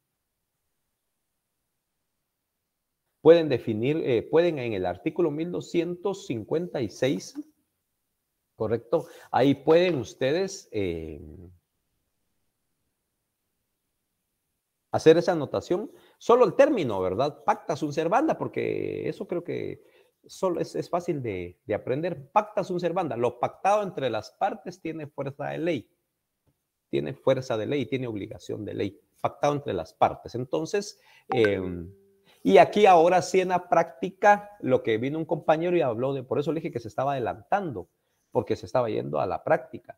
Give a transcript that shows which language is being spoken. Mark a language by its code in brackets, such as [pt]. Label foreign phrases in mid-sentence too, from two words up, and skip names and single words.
[es] Pueden definir, pueden en el artículo 1256, ¿correcto? Ahí pueden ustedes hacer esa anotación. Solo el término, ¿verdad? [la] Pacta sunt servanda, [es] porque eso creo que solo es fácil de aprender. [la] Pacta sunt servanda. [es] Lo pactado entre las partes tiene fuerza de ley. Tiene fuerza de ley, tiene obligación de ley. Pactado entre las partes. Entonces, y aquí ahora sí en la práctica, lo que vino un compañero y habló por eso le dije que se estaba adelantando, porque se estaba yendo a la práctica.